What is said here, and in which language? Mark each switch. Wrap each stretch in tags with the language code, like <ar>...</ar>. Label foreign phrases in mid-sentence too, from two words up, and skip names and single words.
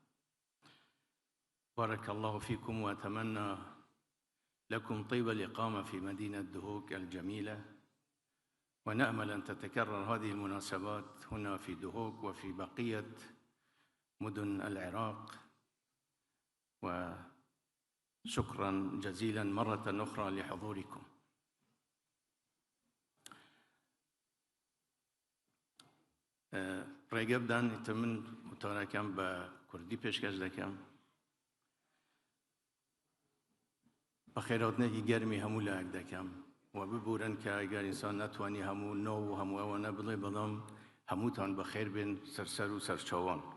<ar>بارك الله فيكم، وأتمنى لكم طيب الإقامة في مدينة دهوك الجميلة، ونأمل أن تتكرر هذه المناسبات هنا في دهوك وفي بقية مدن العراق. وشكرا جزيلا مرة أخرى لحضوركم.</ar> <ckb>ڕێگە بدانیتە من وتارەکەم بە کوردی پێشکەش دەکەم. بە خێراتنێکی گەرمی هەموو لایەک دەکەم و ببورن کە ئەگەر ئینسان نەتوانی هەموو نۆ و هەموو ئەوانە بڵێ، بەڵام هەمووتان بەخێر بێن سەرسەر و سەرچاوان.</ckb>